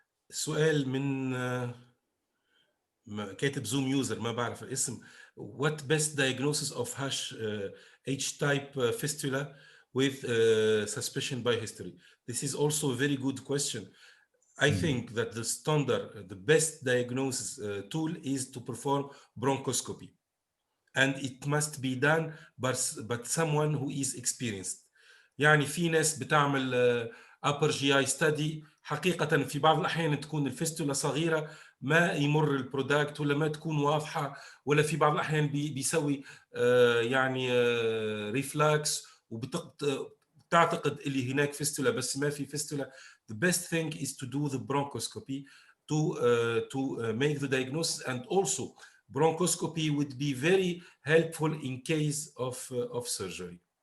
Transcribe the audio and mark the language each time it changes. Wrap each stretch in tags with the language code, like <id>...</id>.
<ar>سؤال من كاتب زوم يوزر ما بعرف الاسم.</ar> <en>What best diagnosis of H-type fistula with suspicion by history? This is also a very good question. I think that the standard, the best diagnosis tool is to perform bronchoscopy, and it must be done by someone who is experienced.</en> <ar>يعني في ناس بتعمل upper GI study حقيقة في بعض الأحيان تكون الفستولة صغيرة ما يمر البرودكت ولا ما تكون واضحة، ولا في بعض الأحيان بيسوي يعني ريفلاكس وبتعتقد اللي هناك فستولة بس ما في فستولة.</ar> <en>The best thing is to do the bronchoscopy to make the diagnosis, and also bronchoscopy would be very helpful in case of surgery.</en>